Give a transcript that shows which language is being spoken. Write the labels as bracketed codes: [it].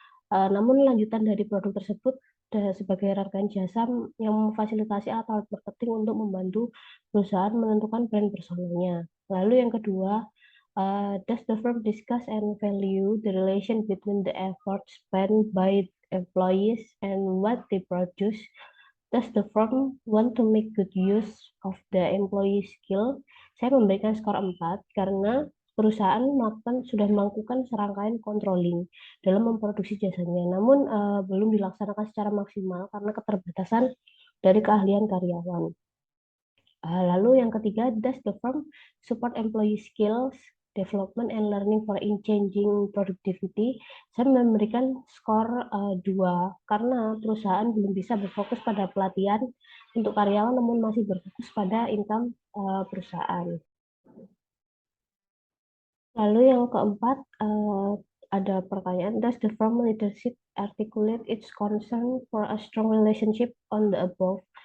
[id] Namun lanjutan dari produk tersebut sebagai rangkaian jasa yang memfasilitasi alat marketing untuk membantu perusahaan menentukan brand personanya. Lalu yang kedua, [en] does the firm discuss and value the relation between the effort spent by employees and what they produce? Does the firm want to make good use of the employee skill? [id] Saya memberikan skor 4 karena perusahaan sudah melakukan serangkaian controlling dalam memproduksi jasanya, namun belum dilaksanakan secara maksimal karena keterbatasan dari keahlian karyawan. Lalu yang ketiga, [en] does the firm support employee skills development and learning for in changing productivity? [id] Saya memberikan skor 2 karena perusahaan belum bisa berfokus pada pelatihan untuk karyawan namun masih berfokus pada income perusahaan. Lalu yang keempat, ada pertanyaan, [en] does the firm leadership articulate its concern for a strong relationship on the above?